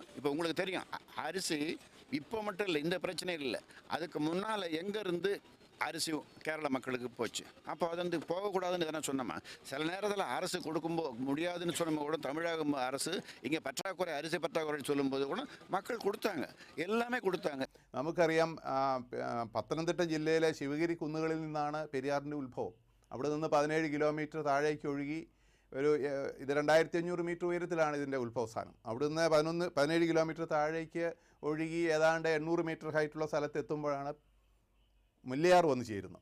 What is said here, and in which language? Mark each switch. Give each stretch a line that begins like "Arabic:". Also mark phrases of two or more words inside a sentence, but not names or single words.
Tamil: இப்போ உங்களுக்கு தெரியும், அரிசி இப்போ மட்டும் இல்லை, இந்த பிரச்சனை இல்லை, அதுக்கு முன்னால் எங்கேருந்து அரிசி கேரள மக்களுக்கு போச்சு. அப்போ அது வந்து போகக்கூடாதுன்னு எதனா சொன்னோமா? சில நேரத்தில் அரசு கொடுக்கும்போது முடியாதுன்னு சொன்னோம் கூட, தமிழக அரசு இங்கே அரிசி பற்றாக்குறை சொல்லும்போது கூட மக்கள் കൊടുத்தாங்க, எல்லாமே கொடுத்தாங்க.
Malayalam: നമുക്കറിയാം, പത്തനംതിട്ട ജില്ലയിലെ ശിവഗിരി കുന്നുകളിൽ നിന്നാണ് പെരിയാറിൻ്റെ ഉത്ഭവം. അവിടെ നിന്ന് 17 കിലോമീറ്റർ താഴേക്ക് ഒഴുകി ഇത് 2500 മീറ്റർ ഉയരത്തിലാണ് ഇതിൻ്റെ ഉത്ഭവസ്ഥാനം. അവിടുന്ന് 17 കിലോമീറ്റർ താഴേക്ക് ഒഴുകി ഏതാണ്ട് 800 മീറ്റർ ഹൈറ്റുള്ള സ്ഥലത്ത് എത്തുമ്പോഴാണ് മുല്ലയാർ വന്ന് ചേരുന്നു.